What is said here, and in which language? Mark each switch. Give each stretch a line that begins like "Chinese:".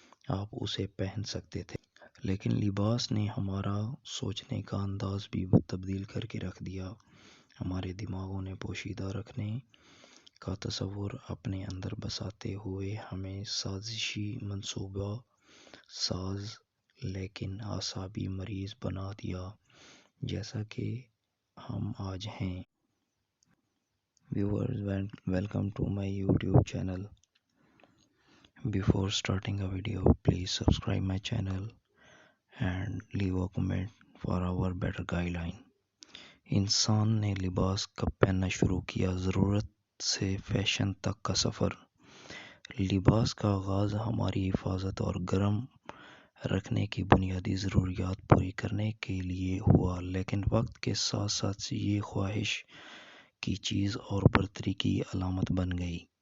Urdu: آپ اسے پہن سکتے تھے۔ لیکن لباس نے ہمارا سوچنے کا انداز بھی تبدیل کر کے رکھ دیا۔ ہمارے دماغوں نے پوشیدہ رکھنے کا تصور اپنے اندر بساتے ہوئے ہمیں سازشی منصوبہ ساز لیکن اعصابی مریض بنا دیا، جیسا کہ ہم آج ہیں۔
English: Viewers, welcome to my YouTube channel. Before starting a video, please subscribe my channel and leave a comment for our better guideline.
Urdu: انسان نے لباس کب پہننا شروع کیا؟ ضرورت سے فیشن تک کا سفر۔ لباس کا آغاز ہماری حفاظت اور گرم رکھنے کی بنیادی ضروریات پوری کرنے کے لیے ہوا، لیکن وقت کے ساتھ ساتھ یہ خواہش کی چیز اور برتری کی علامت بن گئی۔